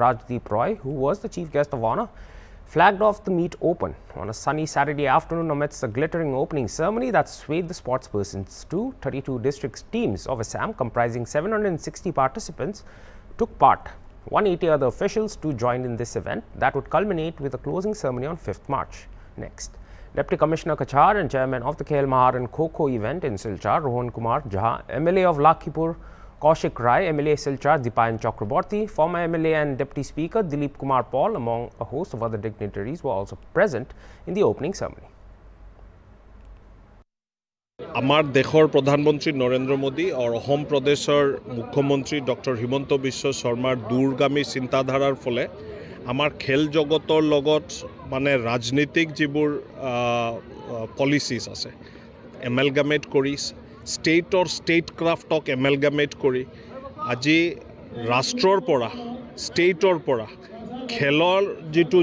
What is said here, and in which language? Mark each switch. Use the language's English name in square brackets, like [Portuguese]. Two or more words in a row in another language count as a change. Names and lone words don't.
[English] Rajdeep Roy, who was the chief guest of honor, flagged off the meet open on a sunny Saturday afternoon amidst a glittering opening ceremony that swayed the sportspersons. 32 district teams of Assam comprising 760 participants took part. 180 other officials too joined in this event that would culminate with a closing ceremony on 5th March. Next, Deputy Commissioner Kachar and Chairman of the Khel Maharan Kho-Kho event in Silchar, Rohan Kumar Jha, MLA of Lakhipur, Kaushik Rai, MLA Silchar, Dipayan Chakraborty, former MLA and Deputy Speaker Dilip Kumar Paul, among a host of other dignitaries, were also present in the opening ceremony. [Assamese] আমাৰ দেশৰ প্ৰধানমন্ত্ৰী নৰেন্দ্ৰ মোদী আৰু অসম প্ৰদেশৰ মুখ্যমন্ত্ৰী ডক্টৰ হিমন্ত বিশ্ব শৰ্মাৰ দূৰগামী চিন্তাধাৰাৰ ফলে আমাৰ খেল জগতৰ লগত মানে ৰাজনীতিক যিবোৰ পলিচিজ আছে এমেলগামেট কৰি [English] state craft [Assamese] এমেলগামেট কৰি আজি ৰাষ্ট্ৰৰ পৰা ষ্টেটৰ পৰা খেলৰ যিটো